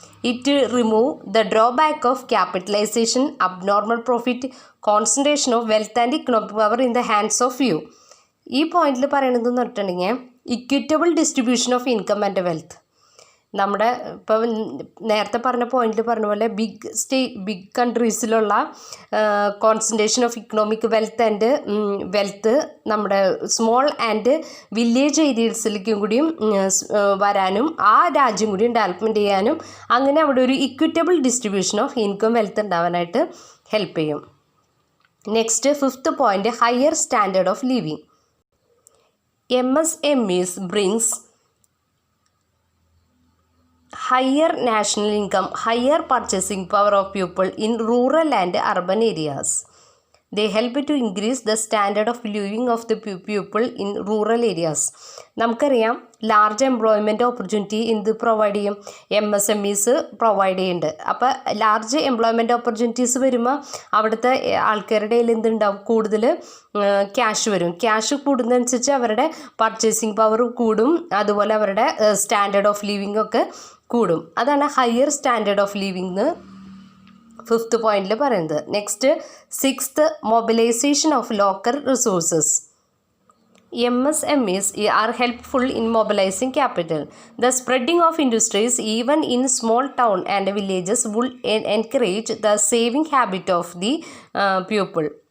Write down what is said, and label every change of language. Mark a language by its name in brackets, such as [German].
[English] It remove the drawback of capitalization, abnormal profit, concentration of wealth and economic power in the hands of few. [Malayalam] ഈ പോയിന്റിൽ പറയണതെന്ന് പറഞ്ഞിട്ടുണ്ടെങ്കിൽ equitable distribution of income and wealth. നമ്മുടെ ഇപ്പോൾ നേരത്തെ പറഞ്ഞ പോയിന്റിൽ പറഞ്ഞ പോലെ big കൺട്രീസിലുള്ള concentration of economic wealth നമ്മുടെ സ്മോൾ ആൻഡ് വില്ലേജ് ഏരിയസിലേക്കും കൂടിയും വരാനും ആ രാജ്യം കൂടിയും ഡെവലപ്മെൻറ്റ് ചെയ്യാനും അങ്ങനെ അവിടെ ഒരു equitable distribution of income wealth ഉണ്ടാവാനായിട്ട് help ചെയ്യും. Next, fifth point, higher standard of living. [English] MSMEs brings higher national income, higher purchasing power of people in rural and urban areas. They help to increase the standard of living of the people in rural areas. [Malayalam] നമുക്കറിയാം large employment opportunity എന്ത് provide ചെയ്യും, MSMEs provide ചെയ്യുന്നുണ്ട്. അപ്പോൾ large employment opportunities വരുമ്പോൾ അവിടുത്തെ ആൾക്കാരുടെ കയ്യിൽ എന്തുണ്ടാവും, കൂടുതൽ ക്യാഷ് വരും. ക്യാഷ് കൂടുന്നതനുസരിച്ച് അവരുടെ പർച്ചേസിങ് പവർ കൂടും, അതുപോലെ അവരുടെ സ്റ്റാൻഡേർഡ് ഓഫ് ലിവിങ് ഒക്കെ കൂടും. അതാണ് ഹയർ സ്റ്റാൻഡേർഡ് ഓഫ് ലിവിങ് എന്ന് ഫിഫ്ത്ത് പോയിന്റിൽ പറയുന്നത്. Next, sixth, mobilisation of local resources. [English] MSMEs are helpful in mobilizing capital. The spreading of industries even in small town and villages will encourage the saving habit of the people.